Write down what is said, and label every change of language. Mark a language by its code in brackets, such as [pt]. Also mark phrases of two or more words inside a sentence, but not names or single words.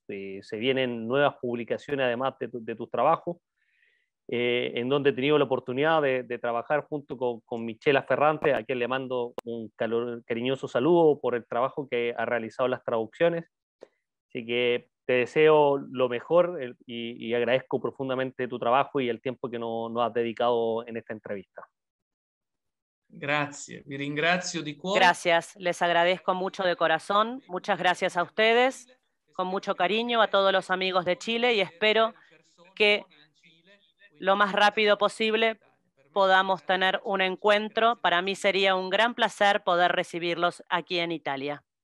[es] Se vienen nuevas publicaciones además de tus trabajos, en donde he tenido la oportunidad de trabajar junto con Michela Ferrante, a quien le mando un cariñoso saludo por el trabajo que ha realizado en las traducciones. Así que te deseo lo mejor y agradezco profundamente tu trabajo y el tiempo que nos has dedicado en esta entrevista. Gracias, [it] vi ringrazio di cuore. [es] Gracias, les agradezco mucho de corazón. Muchas gracias a ustedes, con mucho cariño a todos los amigos de Chile y espero que lo más rápido posible podamos tener un encuentro. Para mí sería un gran placer poder recibirlos aquí en Italia.